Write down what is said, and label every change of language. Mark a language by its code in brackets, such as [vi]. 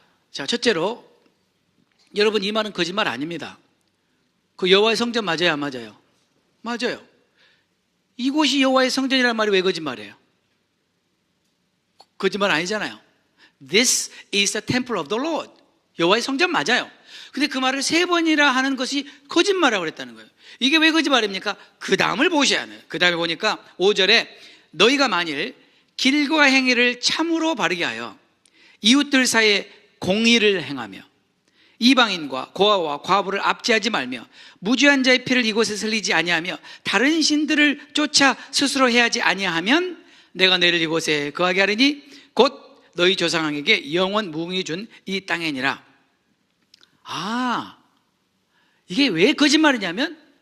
[ko] 자, 첫째로 여러분, 이 말은 거짓말 아닙니다. 그 여호와의 성전 맞아요, 안 맞아요? 맞아요. 이곳이 여호와의 성전이라는 말이 왜 거짓말이에요? 거짓말 아니잖아요. [en] This is the temple of the Lord. [ko] 여호와의 성전 맞아요. 근데 그 말을 3번이나 하는 것이 거짓말이라고 그랬다는 거예요. 이게 왜 거짓말입니까? 그 다음을 보셔야 해요. 그 다음에 보니까 5절에 너희가 만일 길과 행위를 참으로 바르게 하여 이웃들 사이에 공의를 행하며 이방인과 고아와 과부를 압제하지 말며 무죄한 자의 피를 이곳에 흘리지 아니하며 다른 신들을 쫓아 스스로 해하지 아니하면 내가 너희를 이곳에 거하게 하리니 곧 너희 조상에게 영원 무궁히 준 이 땅이니라. 이게 왜 거짓말이냐면